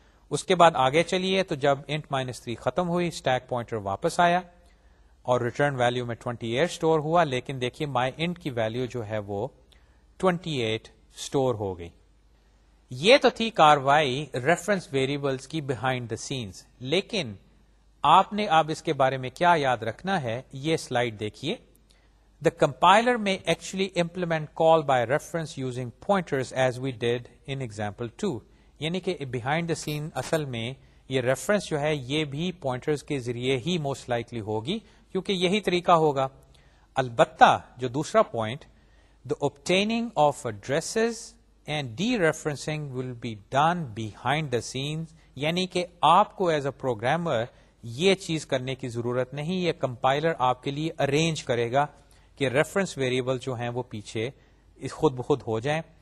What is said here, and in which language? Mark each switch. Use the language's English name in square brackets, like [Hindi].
[Urdu] اس کے بعد آگے چلیے تو جب int -3 ختم ہوئی اسٹیک پوائنٹر واپس آیا اور ریٹرن ویلیو میں 28 سٹور ہوا، لیکن دیکھیے myInt کی ویلیو جو ہے وہ 28 سٹور ہو گئی. یہ تو تھی کاروائی ریفرنس ویریبلز کی بیہائنڈ دا سینز. لیکن آپ نے اب اس کے بارے میں کیا یاد رکھنا ہے، یہ سلائیڈ دیکھیے. [English] The compiler may actually implement call by reference using pointers as we did in example 2. [Urdu] یعنی کہ [English] behind the scene [Urdu] اصل میں یہ ریفرنس جو ہے یہ بھی پوائنٹرز کے ذریعے ہی موسٹ لائکلی ہوگی کیونکہ یہی طریقہ ہوگا. البتہ جو دوسرا point, [English] the obtaining of addresses and dereferencing will be done behind the scenes, [Urdu] یعنی کہ آپ کو ایز اے پروگرامر یہ چیز کرنے کی ضرورت نہیں, یہ کمپائلر آپ کے لیے ارینج کرے گا کہ ریفرنس ویریبل جو ہیں وہ پیچھے خود بخود ہو جائیں.